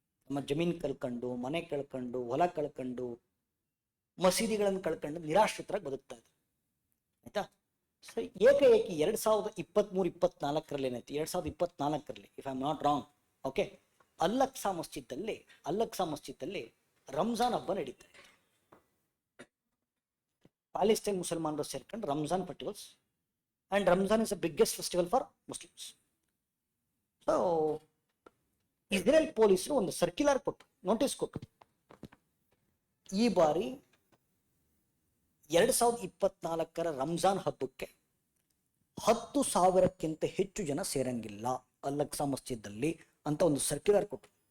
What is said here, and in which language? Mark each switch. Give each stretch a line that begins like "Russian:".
Kannada: ನಮ್ಮ ಜಮೀನ್ ಕಳ್ಕೊಂಡು, ಮನೆ ಕಳ್ಕೊಂಡು, ಹೊಲ ಕಳ್ಕೊಂಡು, ಮಸೀದಿಗಳನ್ನು ಕಳ್ಕೊಂಡು ನಿರಾಶ್ರಿತರಾಗಿ ಬದುಕ್ತಾ ಇದ್ದಾರೆ. ಆಯ್ತಾ? ಸರಿ, ಏಕಾಏಕಿ 2023-24 ಏನಾಯ್ತು? 2024
English: if I am not wrong,
Kannada: okay, ಅಲ್-ಅಕ್ಸಾ ಮಸ್ಜಿದ್ದಲ್ಲಿ Ramzan ಹಬ್ಬ ನಡೀತಾ ಇತ್ತು. ಪ್ಯಾಲೆಸ್ಟೈನ್ ಮುಸಲ್ಮಾನರು ಸೇರ್ಕೊಂಡು Ramzan festivals,
English: and Ramzan is the biggest festival for Muslims.
Kannada: So Israel ಪೊಲೀಸರು ಒಂದು ಸರ್ಕ್ಯುಲರ್ ಕೊಟ್ಟು, ನೋಟಿಸ್ ಕೊಟ್ಟು, ಈ ಬಾರಿ 2024 ರಂಜಾನ್ ಹಬ್ಬಕ್ಕೆ 10,000ಕ್ಕಿಂತ ಹೆಚ್ಚು ಜನ ಸೇರಂಗಿಲ್ಲ ಅಲ್-ಅಕ್ಸಾ ಮಸ್ಜಿದ್ದಲ್ಲಿ ಅಂತ ಒಂದು ಸರ್ಕ್ಯುಲರ್ ಕೊಟ್ಟು.